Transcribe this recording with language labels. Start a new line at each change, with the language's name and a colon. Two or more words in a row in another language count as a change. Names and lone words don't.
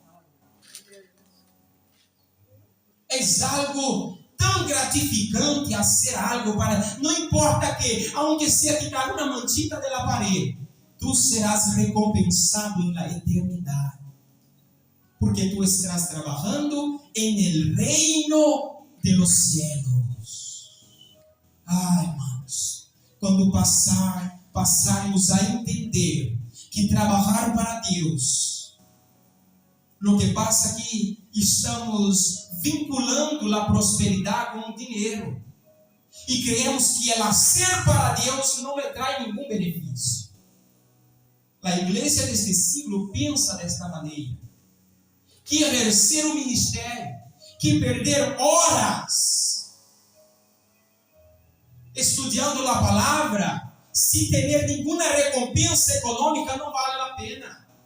Portuguese: É algo tão gratificante fazer algo para... Não importa que, aunque seja quitar uma manchita da parede, tu serás recompensado na eternidade. Porque tu estás trabalhando em
Spanish: el reino de los cielos.
Portuguese: Irmãos, quando passarmos a entender que trabalhar para Deus, o que passa aqui, estamos vinculando a prosperidade com o dinheiro. E
Spanish: creemos que el hacer para
Portuguese: Deus não lhe traz nenhum benefício. A igreja deste siglo pensa desta maneira, que exercer o ministério, que perder horas estudando a palavra, sem ter nenhuma recompensa econômica, não vale a pena.